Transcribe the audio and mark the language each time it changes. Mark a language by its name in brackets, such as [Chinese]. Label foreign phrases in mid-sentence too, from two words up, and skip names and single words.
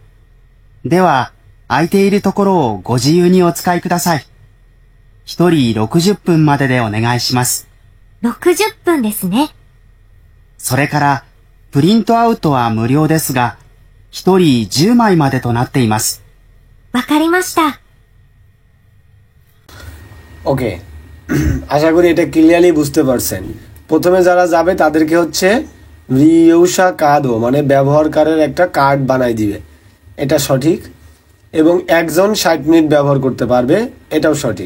[Japanese] では、空いているところをご自由にお使いください。一人60分まででお願いします。 60分ですね。それから、プリントアウトは無料ですが、一人10枚までとなっています。わかりました。 [Bangla] ওকে, আশা করি এটা ক্লিয়ারলি বুঝতে পারছেন। প্রথমে যারা যাবে তাদেরকে হচ্ছে রিউসা কার্ডও, মানে ব্যবহারকারের একটা কার্ড বানাই দিবে, এটা সঠিক। এবং একজন 60 মিনিট ব্যবহার করতে পারবে, এটাও সঠিক।